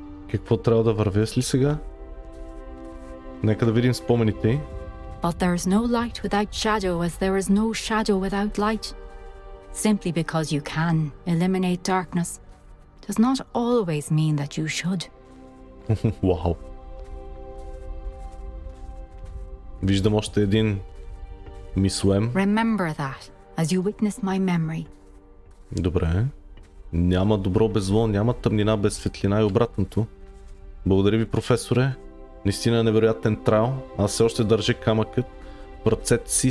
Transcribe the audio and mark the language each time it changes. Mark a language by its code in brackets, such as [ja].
[bg] Какво трябва да вървя ли сега? Нека да видим спомените. [en] But there is no light without shadow, as there is no shadow without light. Simply because you can eliminate darkness does not always mean that you should. [bg] Вау. Виждам още един мислем. [en] Remember that as you witness my memory. [bg] Добре. Няма добро без зло, няма тъмнина без светлина и обратното. Благодаря ви, професоре. Наистина е невероятен трайл. Аз все още държа камъкът в ръцете си.